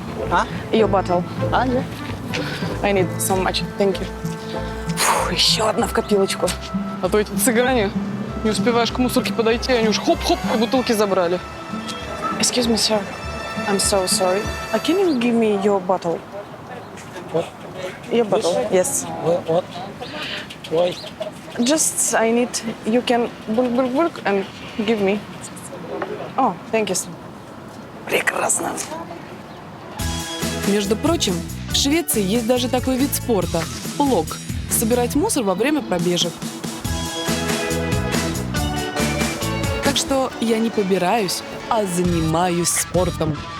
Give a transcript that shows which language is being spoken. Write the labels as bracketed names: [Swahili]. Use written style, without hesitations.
[English] А? Your bottle. [Russian] А, да? [English] I need so much. Thank you. [Russian] Фу, еще одна в копилочку. А то эти цыгане, не успеваешь к мусорке подойти, они уж хоп-хоп и бутылки забрали. [English] Excuse me, sir. I'm so sorry. Can you give me your bottle? What? Your bottle, yes. What? Why? Just, I need, you can bulk and give me. Oh, thank you. [Russian] Прекрасно. Между прочим, В Швеции есть даже такой вид спорта – плог – собирать мусор во время пробежек. Так что я не побираюсь, а занимаюсь спортом.